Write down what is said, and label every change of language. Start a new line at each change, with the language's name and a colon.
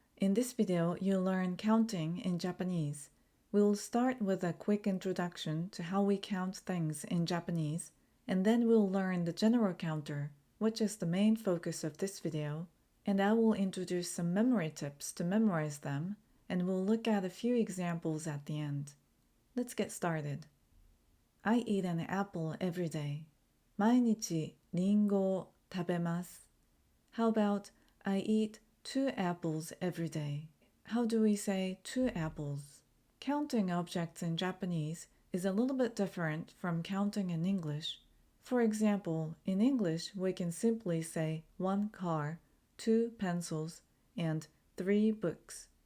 English: In this video, you'll learn counting in Japanese. We'll start with a quick introduction to how we count things in Japanese, and then we'll learn the general counter, which is the main focus of this video, and I will introduce some memory tips to memorize them, and we'll look at a few examples at the end. Let's get started. I eat an apple every day.
Japanese: 毎日リンゴを食べます.
English: How about I eat 2 apples every day? How do we say 2 apples? Counting objects in Japanese is a little bit different from counting in English. For example, in English, we can simply say 1 car, 2 pencils, and 3 books.